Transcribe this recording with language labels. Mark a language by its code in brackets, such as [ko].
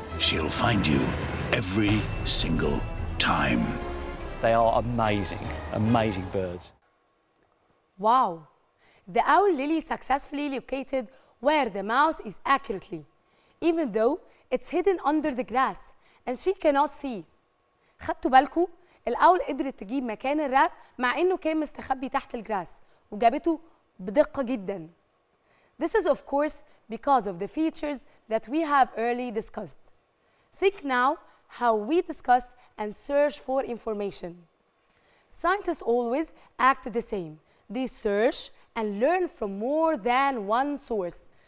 [en] She'll find you every single time. They are amazing, amazing birds. Wow! The owl Lily successfully located where the mouse is accurately, even though it's hidden under the grass and she cannot see. [ar] خدتوا بالكوا؟ الأول قدرت تجيب مكان الرات مع إنه كان مستخبي تحت الجراس وجابته بدقة جدا. [en] This is of course because of the features that we have early discussed. Think now how we discuss and search for information. Scientists always act the same. They search and learn from more than one source.